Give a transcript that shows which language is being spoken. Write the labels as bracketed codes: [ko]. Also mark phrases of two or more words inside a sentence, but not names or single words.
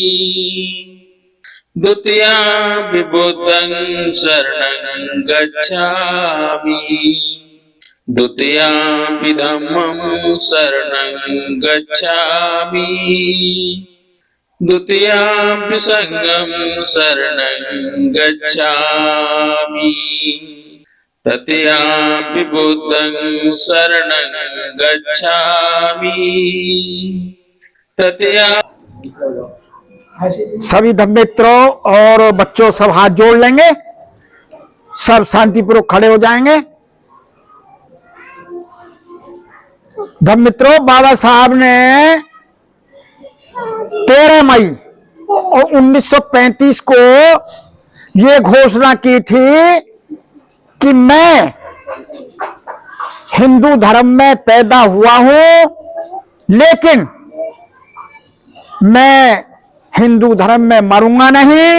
[pi] द्वितीयं बुद्धं शरणं गच्छामि द्वितीयं धम्मं शरणं गच्छामि द्वितीयं संघं शरणं गच्छामि तृतीयं बुद्धं शरणं गच्छामि तृतीया। [hi] सभी धर्म मित्रों और बच्चों सब हाथ जोड़ लेंगे, सब शांतिपूर्वक खड़े हो जाएंगे। धर्म मित्रों, बाबा साहब ने 13 मई और 1935 को ये घोषणा की थी कि मैं हिंदू धर्म में पैदा हुआ हूं, लेकिन मैं हिंदू धर्म में मरूंगा नहीं।